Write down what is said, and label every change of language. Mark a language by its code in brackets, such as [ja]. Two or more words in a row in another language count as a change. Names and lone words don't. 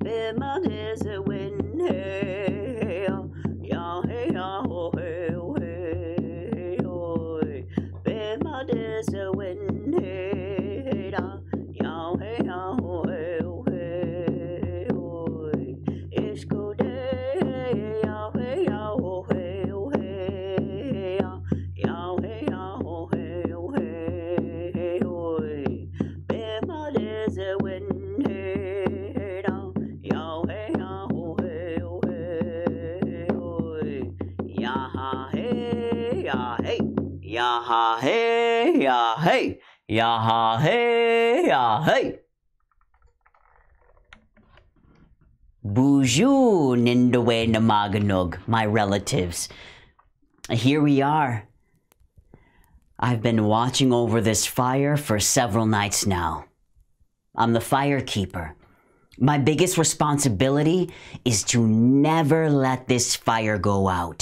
[en] Bema there's a wind, hey, ya, hey, ya, ho, hey, oh, hey, oh, Bema there's a wind, hey, da, ya, hey, ya, ho, hey, oh, hey, oh, Ishko day, ya, hey, ya, ho, hey, oh, hey, ya, hey, ya, ho, hey, oh, hey, oh, Bema there's a wind, hey, da, ya, hey, ya, ho, hey, oh, hey, oh, ya, ha, hey, ya, hey, ya, ha, hey, ya, hey, ya, ha, hey, ya, hey. [oj] Bonjour, Nindawe Namaganog, [en] my relatives. Here we are. I've been watching over this fire for several nights now. I'm the fire keeper. My biggest responsibility is to never let this fire go out.